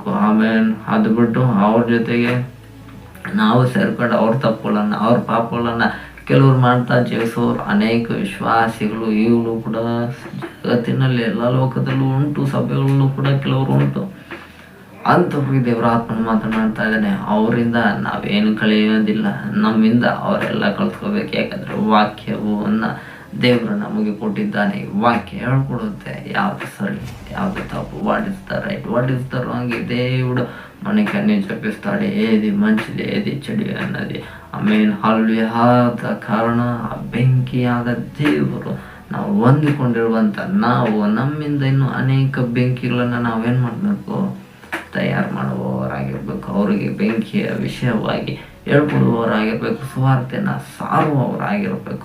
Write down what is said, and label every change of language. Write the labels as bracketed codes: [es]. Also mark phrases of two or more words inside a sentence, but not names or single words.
[kn] ಆಮೇಲೆ ಅದು ಬಿಟ್ಟು ಅವ್ರ ಜೊತೆಗೆ ನಾವು ಸೇರ್ಕೊಂಡು ಅವ್ರ ತಪ್ಪುಗಳನ್ನು, ಅವ್ರ ಪಾಪಗಳನ್ನು ಕೆಲವ್ರು ಮಾಡ್ತಾ ಜೀವಿಸೋರು ಅನೇಕ ವಿಶ್ವಾಸಿಗಳು ಇವರು ಕೂಡ ಜಗತ್ತಿನಲ್ಲಿ ಎಲ್ಲ ಲೋಕದಲ್ಲೂ ಉಂಟು, ಸಭೆಗಳಲ್ಲೂ ಕೂಡ ಕೆಲವರು ಉಂಟು. ಅಂಥವ್ರಿಗೆ ದೇವರ ಆತ್ಮನ ಮಾತನಾಡ್ತಾ ಇದ್ದಾನೆ. ಅವರಿಂದ ನಾವೇನು ಕಳೆಯೋದಿಲ್ಲ, ನಮ್ಮಿಂದ ಅವರೆಲ್ಲ ಕಲ್ತ್ಕೋಬೇಕು. ಯಾಕಂದರೆ ವಾಕ್ಯವನ್ನು ದೇವರು ನಮಗೆ ಕೊಟ್ಟಿದ್ದಾನೆ. ವಾಕ್ಯ ಹೇಳ್ಕೊಡುತ್ತೆ ಯಾವುದು ಸರಿ, ಯಾವುದು ತಪ್ಪು, [en] what is the right, what is the wrong. [te] దేవుడు మనకి అన్ని చూపిస్తాడు, ఏది మంచిది ఏది చెడు అన్నది. [kn] ಆಮೇಲೆ ಹಾಲೆಲೂಯಾ. ಆದ ಕಾರಣ ಆ ಬೆಂಕಿಯಾದ ದೇವರು ನಾವು ಹೊಂದಿಕೊಂಡಿರುವಂಥ ನಾವು ನಮ್ಮಿಂದ ಇನ್ನೂ ಅನೇಕ ಬೆಂಕಿಗಳನ್ನು ನಾವೇನು ಮಾಡಬೇಕು, ತಯಾರು ಮಾಡುವವರಾಗಿರ್ಬೇಕು. ಅವರಿಗೆ ಬೆಂಕಿಯ ವಿಷಯವಾಗಿ ಹೇಳ್ಕೊಡುವವರಾಗಿರ್ಬೇಕು, ಸುವಾರ್ತೆಯನ್ನು ಸಾರುವವರಾಗಿರ್ಬೇಕು.